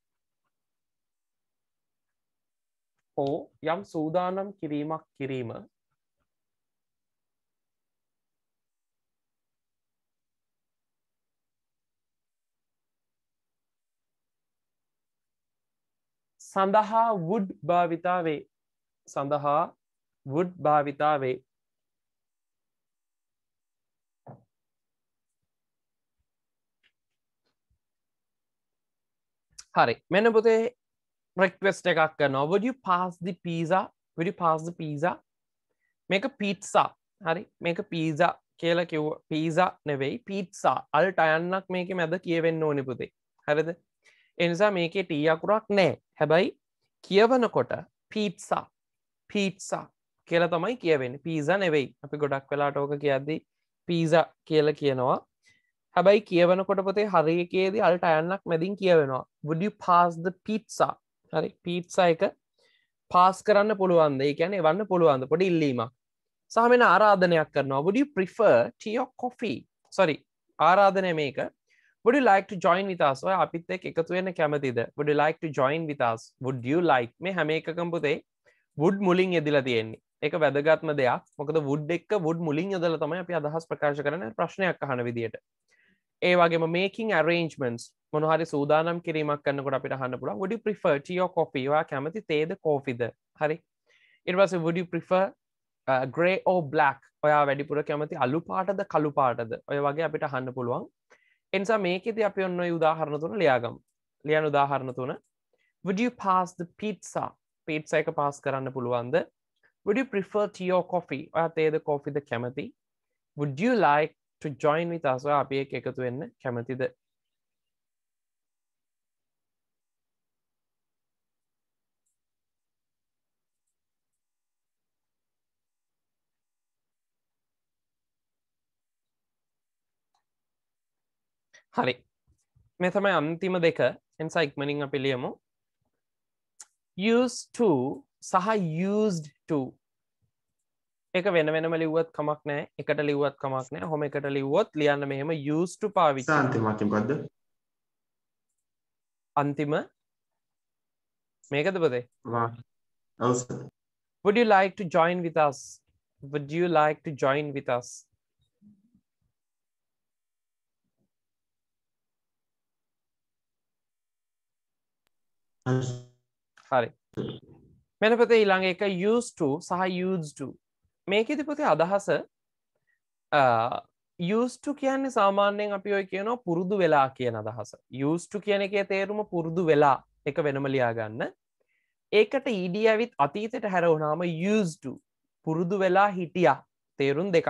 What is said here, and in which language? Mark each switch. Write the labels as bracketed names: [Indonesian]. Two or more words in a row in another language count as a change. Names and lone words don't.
[Sinhala] හෝ යම් සූදානම් කිරීමක් කිරීම සඳහා would භාවිතා වේ. සඳහා would භාවිතා වේ. හරි. මෙන්න පුතේ request එකක් කරනවා. [English] Would you pass the pizza? Would you pass the pizza? [Sinhala] මේක pizza. හරි. මේක pizza කියලා කිව්වා. pizza නෙවෙයි pizza. අල් ටයන්නක් මේකේ මැද කියවෙන්න ඕනේ පුතේ. හරිද? ඒ නිසා මේකේ t අකුරක් නැහැ. හැබැයි කියවනකොට pizza කියලා තමයි කියවෙන්නේ. pizza නෙවෙයි. අපි ගොඩක් වෙලාට ඕක කියද්දි pizza කියලා කියනවා. හැබැයි කියවනකොට පුතේ හරි එකේදී අල් ටයන්නක් මැදින් කියවෙනවා. [English] Would you pass the pizza? [Sinhala] හරි. pizza එක pass කරන්න පුළුවන්ද? ඒ කියන්නේ එවන්න පුළුවන්ද? පොඩි ඉල්ලීමක්. සහ මෙන්න ආරාධනයක් කරනවා. [English] Would you prefer tea or coffee? sorry. [Sinhala] ආරාධනය මේක. [English] Would you like to join with us? [Sinhala] ඔය අපිත් එක්ක එකතු වෙන්න කැමතිද? [English] Would you like to join with us? Would you like? [Sinhala] මේ හැම එකකම පුතේ would මුලින් යෙදලා තියෙන්නේ. ඒක වැදගත්ම දෙයක්. මොකද would එක්ක would මුලින් යොදලා තමයි අපි අදහස් ප්‍රකාශ කරන්නේ ප්‍රශ්නයක් අහන විදියට. ඒ වගේම [English] making arrangements [Sinhala] මොන හරි සූදානම් කිරීමක් කරනකොට අපිට අහන්න පුළුවන් [English] would you prefer tea or coffee? [Sinhala] ඔයා කැමති තේද කෝෆිද? හරි. ඊට පස්සේ [English] would you prefer grey or black? [Sinhala] ඔයා වැඩිපුර කැමති අලු පාටද කළු පාටද? ඔය වගේ අපිට අහන්න පුළුවන්. එනිසා මේකෙදී අපි ඔන්න ඔය උදාහරණ තුන ලියාගමු. ලියන උදාහරණ තුන. [English] Would you pass the pizza? [Sinhala] pizza එක pass කරන්න පුළුවන්ද? [English] Would you prefer tea or coffee? [Sinhala] ඔයා තේද කෝෆිද කැමති? [English] Would you like to join with us? [Sinhala] ඔයා අපි එක්ක එකතු වෙන්න කැමතිද? හරි. මේ තමයි අන්තිම දෙක. එනිසා ඉක්මනින් අපි ලියමු. [English] used to සහ used to. [Sinhala] ඒක වෙන වෙනම ලිව්වත් කමක් නැහැ. එකට ලිව්වත් කමක් නැහැ. ඔහොම එකට ලිව්වොත් ලියන්න මෙහෙම [English] used to [Sinhala] පාවිච්චි. අන්තිම වාක්‍ය මොකද්ද? අන්තිම මේකද පුතේ? ඔව් සර්. [English] Would you like to join with us? Would you like to join with us? [Sinhala] හරි. මෙන්න පුතේ ඊළඟ එක [English] used to [Sinhala] සහ [English] used to. [Sinhala] මේකෙදි පුතේ අදහස [English] used to [Sinhala] කියන්නේ සාමාන්‍යයෙන් අපි ඔය කියනවා පුරුදු වෙලා කියන අදහස. [English] used to [Sinhala] කියන එකේ තේරුම පුරුදු වෙලා එක වෙනම ලියා ගන්න. ඒකට ed ඇවිත් අතීතයට හැරවුණාම [English] used to [Sinhala] පුරුදු වෙලා හිටියා. තේරුම් දෙකක්.